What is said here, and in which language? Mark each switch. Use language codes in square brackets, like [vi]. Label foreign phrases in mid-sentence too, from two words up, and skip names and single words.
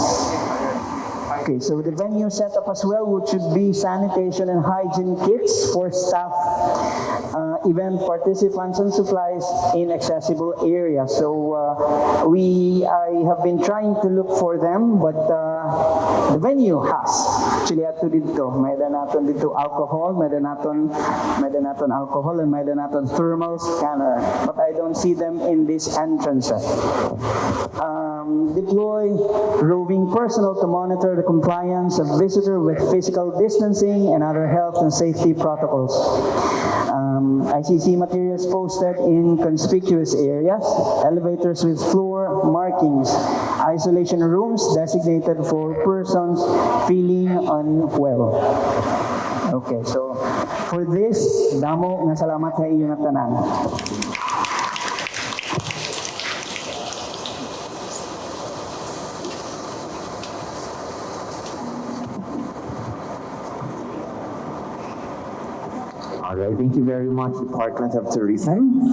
[en] Okay, so the venue setup as well, which should be sanitation and hygiene kits for staff, event participants and supplies in accessible areas. So I have been trying to look for them, but the venue has. Actually, [hil] ato dito, may naton dito alcohol, may naton alcohol, and may naton [en] thermal scanner. But I don't see them in this entrance. Deploy roving personnel to monitor the compliance of visitor with physical distancing and other health and safety protocols. ICC materials posted in conspicuous areas, elevators with floor markings, isolation rooms designated for persons feeling unwell. Okay, so for this, [hil] damo nga salamat sa iyo nga tanan. [en] All right, thank you very much, Department of Tourism.